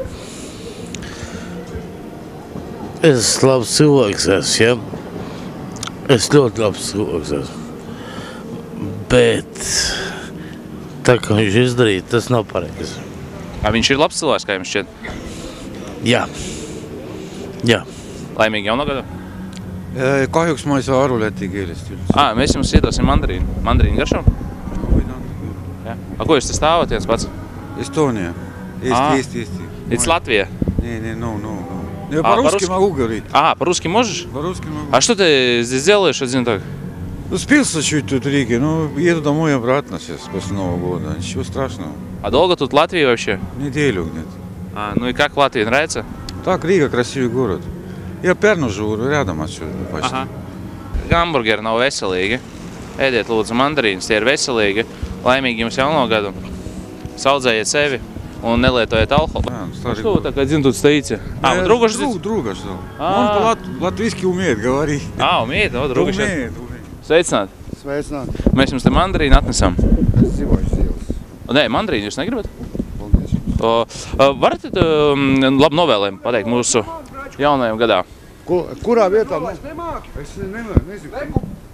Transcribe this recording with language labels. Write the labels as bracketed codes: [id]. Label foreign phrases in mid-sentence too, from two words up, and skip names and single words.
[lv] Es labs cilvēks esmu, ja? Es ļoti labs cilvēks esmu. Bet tā, ka viņš izdarīja, tas nav pareizi. Viņš ir labs cilvēks, kā jums šķiet? Jā. Jā. Laimīgi jauno gadu? [et] Kahjuks ma ei saa aru läti keelest üldse. [lv] Mēs jums iedosim mandarīnu. Mandarīnu garšo? Jā. Ko jūs te stāvat viens pats? Estonia. Eesti. [en] It's Latvija? [ru] Не, no. Я по-русски могу говорить. По-русски можешь? По-русски могу. А что ты здесь делаешь один так? Ну, спился чуть тут в Риге, еду домой обратно сейчас, после Нового года. Ничего страшного. А долго тут в Латвии вообще? Неделю где-то. Ну и как в Латвии, нравится? Так, Рига красивый город. Я Перну живу, рядом отсюда почти. [lv] Hamburgeri nav veselīgi. Ēdiet lūdzu mandarīnas, tie ir veselīgi. Laimīgi jums jauno году. Saudzējiet sevi un nelietojiet alkoholu. [ru] Что вы так один тут стоите? Вы друга ждете? Друга ждал. Он по-латвийски умеет говорить. Умеет? Вот друга Умеет. [lv] Sveicināt! Sveicināt! Mēs jums te mandarīnu atnesam. Es dzīvoju Sīles. Nē, mandarīnu jūs negribat? Paldies. Varat labu novēlējumu pateikt mūsu jaunajam gadā? Kurā vietā? Es nezinu.